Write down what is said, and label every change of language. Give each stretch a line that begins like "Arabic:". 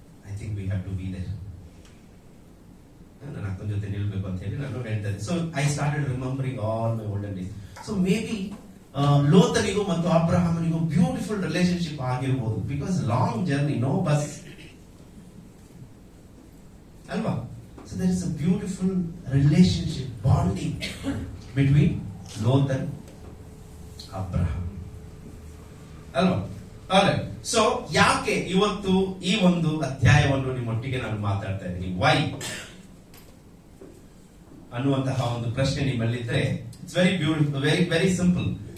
English: I think we have to be there.
Kannada: ನನ್ನ ಅಕ್ಕನ ಜೊತೆ ನಿಲ್ಬೇಕು ಅಂತ ಹೇಳಿ ನಾನು ಹೇಳ್ತಾ ಇದ್ದೆ.
English: So I started remembering all my olden days. So maybe
Kannada: ಲೋತನಿಗೂ ಮತ್ತು ಅಬ್ರಹಾಮನಿಗೂ
English: beautiful relationship
Kannada: ಆಗಿರ್ಬೋದು.
English: because long journey, no bus
Kannada: ಅಲ್ವಾ?
English: So there is a beautiful relationship, bonding between Lot and Abraham.
Kannada: ಅಲ್ವಾ? Alright. So ಯಾಕೆ ಇವತ್ತು ಈ ಒಂದು ಅಧ್ಯಾಯವನ್ನು ನಿಮ್ಮೊಟ್ಟಿಗೆ ನಾನು ಮಾತಾಡ್ತಾ ಇದ್ದೀನಿ?
English: why
Kannada: ಅನ್ನುವಂತಹ ಒಂದು ಪ್ರಶ್ನೆ ನಿಮ್ಮಲ್ಲಿದ್ರೆ,
English: It's very beautiful, very very simple.